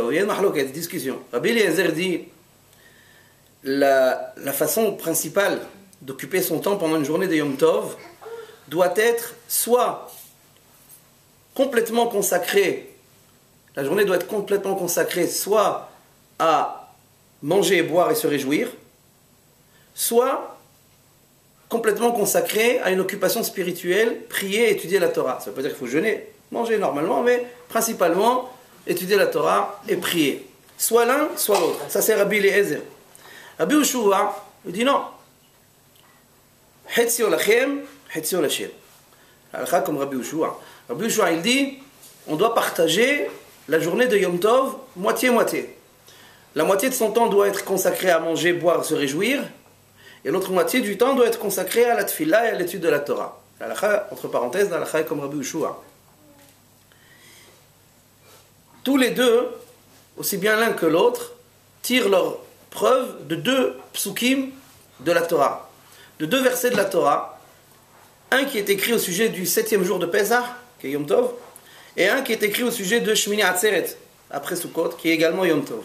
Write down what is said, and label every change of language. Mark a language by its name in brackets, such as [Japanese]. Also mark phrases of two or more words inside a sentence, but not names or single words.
[French] Il y a une mahloket, discussion. Rabbi Eliezer dit la façon principale d'occuper son temps pendant une journée de Yom Tov doit être soit complètement consacrée, la journée doit être complètement consacrée soit à manger, boire et se réjouir, soit complètement consacrée à une occupation spirituelle, prier et étudier la Torah. Ça veut pas dire qu'il faut jeûner, manger normalement, mais principalement étudier la Torah et prier. Soit l'un, soit l'autre. Ça c'est Rabbi Eliezer. Rabbi Yoshua, il dit non. [Hebrew] חציו לכם, חציו לכם. [French] Comme Rabbi Yoshua. Rabbi Yoshua, il dit, on doit partager la journée de Yom Tov moitié-moitié. La moitié de son temps doit être consacrée à manger, boire, se réjouir, et l'autre moitié du temps doit être consacrée à la tefila et à l'étude de la Torah. L'halakha, entre parenthèses, l'halakha est comme Rabbi Yoshua. Tous les deux, aussi bien l'un que l'autre, tirent leur preuve de deux psukim de la Torah, de deux versets de la Torah, un qui est écrit au sujet du 7e jour de Pesach, qui est Yom Tov, et un qui est écrit au sujet de Shmini Atzeret, après Sukkot, qui est également Yom Tov.